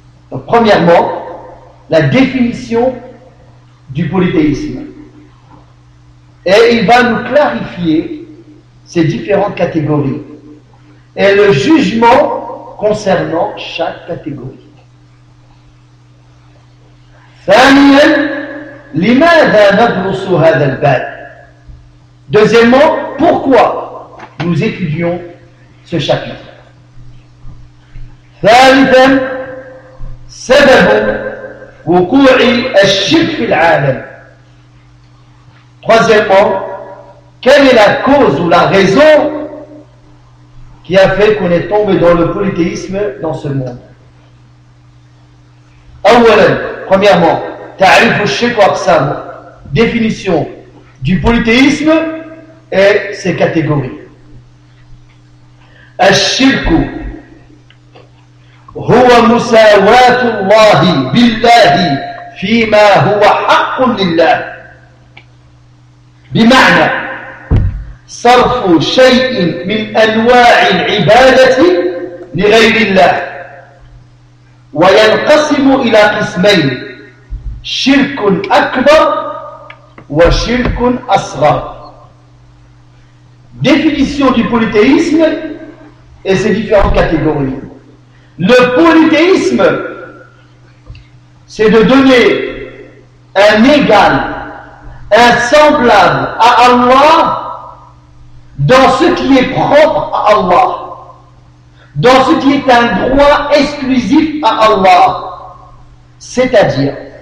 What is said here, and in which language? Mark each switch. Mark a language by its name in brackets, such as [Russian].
[French] Donc, premièrement, la définition du polythéisme. Et il va nous clarifier ces différentes catégories. Et le jugement concernant chaque catégorie. [Arabic] ثانياً لماذا ندرس هذا الباب. [French] Deuxièmement, pourquoi nous étudions ce chapitre. [Arabic] ثالثاً سبب وقوع الشرك في العالم. [French] Troisièmement, quelle est la cause ou la raison qui a fait qu'on est tombé dans le polythéisme dans ce monde. Awalan, premièrement, [Arabic] ta'rif al-shirk wa aqsam, [French] définition du polythéisme et ses catégories. [Arabic] Al-shirk huwa musawatu Allah billahi fi ma huwa haqqun lillah. بمعنى صرف شيء من أنواع العبادة لغير الله وينقسم إلى قسمين شرك أكبر وشرك أصغر. [French] définition du polythéisme et ses différentes catégories. Le polythéisme, c'est de donner un égal, un semblable à Allah dans ce qui est propre à Allah, dans ce qui est un droit exclusif à Allah, c'est-à-dire